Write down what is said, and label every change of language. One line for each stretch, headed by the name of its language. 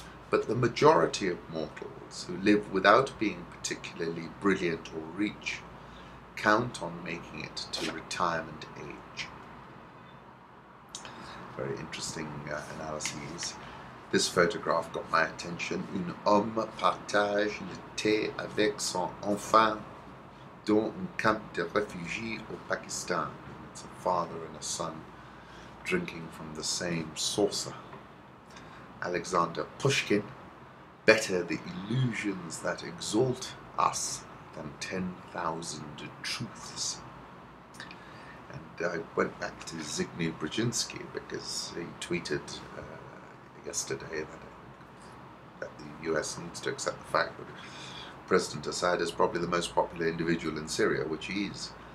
English: But the majority of mortals who live without being particularly brilliant or rich count on making it to retirement age. Very interesting analyses. This photograph got my attention.
French: Un homme partage le thé avec son enfant dans un camp de réfugiés au Pakistan.
English: It's a father and a son drinking from the same saucer. Alexander Pushkin, better the illusions that exalt us than 10,000 truths. And I went back to Zygmunt Brzezinski because he tweeted yesterday that the US needs to accept the fact that President Assad is probably the most popular individual in Syria, which he is.